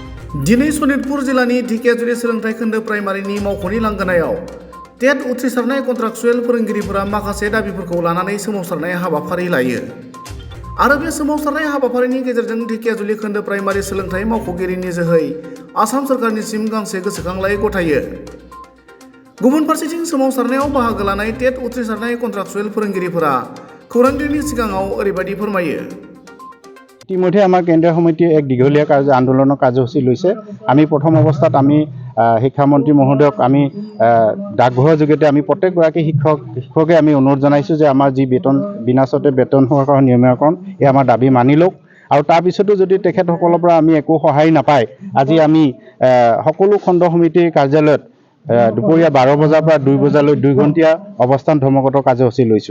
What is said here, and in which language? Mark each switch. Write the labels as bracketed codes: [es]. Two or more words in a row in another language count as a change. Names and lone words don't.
[brx] दिनै सनितपुर जिल्लानि ढेकियाजुलि सोलोंथाइ खोन्दो प्राइमारिनि मावख'नि लांगोनायाव टेट उथ्रिसारनाय कन्ट्राक्चुएल फोरोंगिरिफोरा माखासे दाबिफोरखौ लानानै सोमावसारनाय हाबाफारि लायो आरो बे सोमावसारनाय हाबाफारिनि गेजेरजों ढेकियाजुलि खोन्दो प्राइमारि सोलोंथाइ मावख'गिरिनि जोहै आसाम सरकारनिसिम गांसे गोसोखांलाइ गथायो। गुबुन फारसेथिं सोमावसारनायाव बाहागो लानाय टेट उथ्रिसारनाय कन्ट्राक्चुएल फोरोंगिरिफोरा खौरांगिरिनि सिगाङाव ओरैबायदि फोरमायो। [as] ইতিমধ্যে আমাৰ কেন্দ্ৰীয় সমিতিয়ে এক দীঘলীয়া আন্দোলনৰ কাৰ্যসূচী লৈছে। আমি প্ৰথম অৱস্থাত আমি শিক্ষামন্ত্ৰী মহোদয়ক আমি ডাকঘৰৰ যোগেদি আমি প্ৰত্যেকগৰাকী শিক্ষকে আমি অনুৰোধ জনাইছোঁ যে আমাৰ যি বেতন বিনাচতে বেতন নিয়মীয়াকৰণ এই আমাৰ দাবী মানি লওক আৰু তাৰপিছতো যদি তেখেতসকলৰ পৰা আমি একো সহায় নাপায় আজি আমি সকলো খণ্ড সমিতিৰ কাৰ্যালয়ত দুপৰীয়া 12 বজাৰ পৰা 2 বজালৈ 2 ঘণ্টীয়া অৱস্থান ধৰ্মঘট কাৰ্যসূচী লৈছোঁ।